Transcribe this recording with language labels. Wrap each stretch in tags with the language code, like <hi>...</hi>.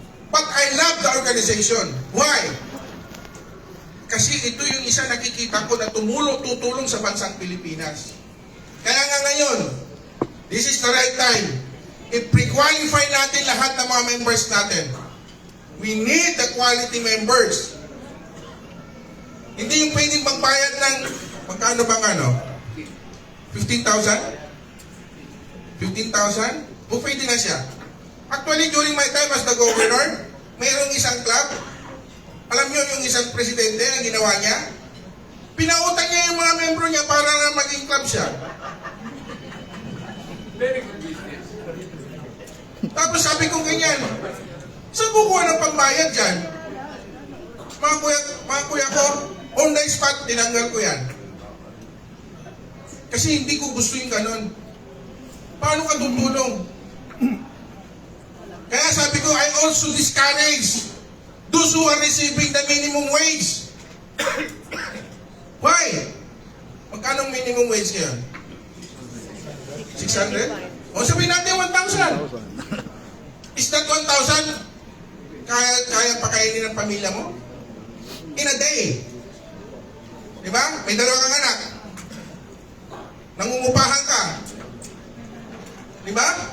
<en>But I love the organization. Why?</en> <tl>Kasi ito yung isa nakikita ko na tutulong sa bansang Pilipinas. Kaya nga ngayon,</tl> <en>this is the right time.</en> <tl>I-pre-qualify natin lahat ng mga members natin.</tl> <en>We need the quality members.</en> <tl>Hindi yung pwedeng magbayad ng, magkano bang ano? 15,000? 15,000? O pwede na siya.</tl> <en>Actually, during my time as the governor,</en> <tl>mayroong isang club. Alam niyo yung isang presidente ang ginawa niya? Pinautang niya yung mga membro niya para na maging club siya.</tl> <en>Very good business.</en> <tl>Tapos sabi ko ganyan, saan kukuha ng pambayad dyan? Mga kuya ko,</tl> <en>on the spot,</en> <tl>tinanggal ko yan. Kasi hindi ko gusto yung ganun. Paano ka tutulong? Kaya sabi ko,</tl> <en>I also discourage those who are receiving the minimum wage. Why?</en> <tl>Magkano ang minimum wage ngayon? 600? O sabihin natin 1,000.</tl> <en>Is that 1,000?</en> <tl>Kaya pakainin ng pamilya mo?</tl> <en>In a day.</en> <tl>Diba? May dalawa kang anak. Nangungupahan ka. Diba?</tl>